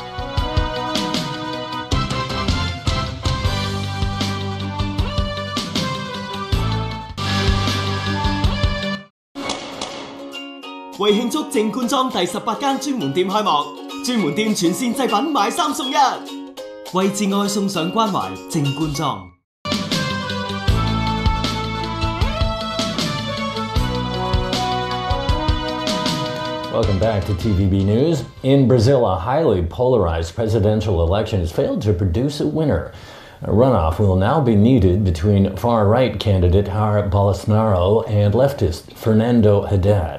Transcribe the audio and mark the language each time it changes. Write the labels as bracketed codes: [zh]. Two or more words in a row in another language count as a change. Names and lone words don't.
[yue] " 為慶祝正官莊第18間專門店開幕，專門店全線製品買3送1，為摯愛送上關懷，正官莊。 [en] Welcome back to TVB News. In Brazil, a highly polarized presidential election has failed to produce a winner. A runoff will now be needed between far-right candidate Jair Bolsonaro and leftist Fernando Haddad.